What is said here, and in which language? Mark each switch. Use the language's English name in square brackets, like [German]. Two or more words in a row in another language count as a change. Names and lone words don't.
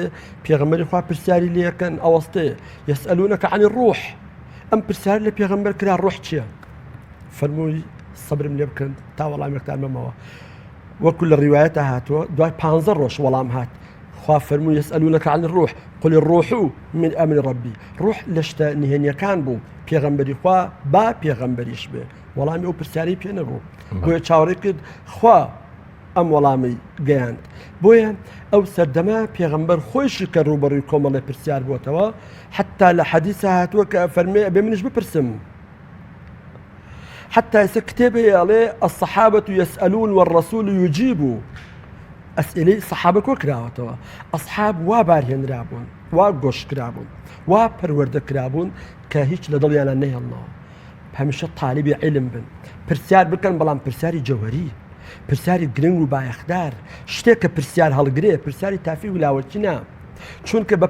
[Central Kurdish] پێغەمبەری خوا پرسیاری لێەکەن ئەوەستەیە [Arabic] یەسئەلونەکە عەنی الڕوح. [Central Kurdish] ئەم پرسیار لە پێغەمبەر کرا ڕوح چییە؟ فەرمووی سەبرم لێ بکەن تا وەڵامێکتان بمەوە. وەکو لە ڕیوایەتە هاتووە دوای 15 ڕۆژ وەڵام هات. خوا فەرمووی [Arabic] یەسئەلونەکە عەنی الڕوح قل الروح من ئەمر ڕەبی. [Central Kurdish] ڕوح لە شتە نهێنیەکان بوو، پێغەمبەری خوا با پێغەمبەریش بێ وەڵامی ئەو پرسیاری پێ نەبوو. بۆیە چاوەڕێ کرد خوا ئەم وەڵامی گەیاند. بۆیە ئەو سەردەما پێغەمبەر خۆیشی کە ڕوبەڕووی کۆمەڵی پرسیار بووەتەوە، حتا لە حەدیثە هاتووە کە فەرمێ ئەبێ منیش بپرسم. [Arabic] حتى كتابه عليه الصحابة يسألون والرسول يجيب [Central Kurdish] ئەسئلەی سەحابە کۆ کراوەتەوە ئەسحاب وا بارهێن رابوون وا گۆش کرابوون وا پەروەردە کرابوون کە هیچ لە دڵیانە نەهێڵنەوە هەمیشە طالبی علم بن پرسیار بکەن بەڵام پرسیاری جەوهەری پرسیاری گرنگ و بایەخدار شتێک کە پرسیار هەڵگرێ پرسیاری تافی ولاوەتی نا چونکە بە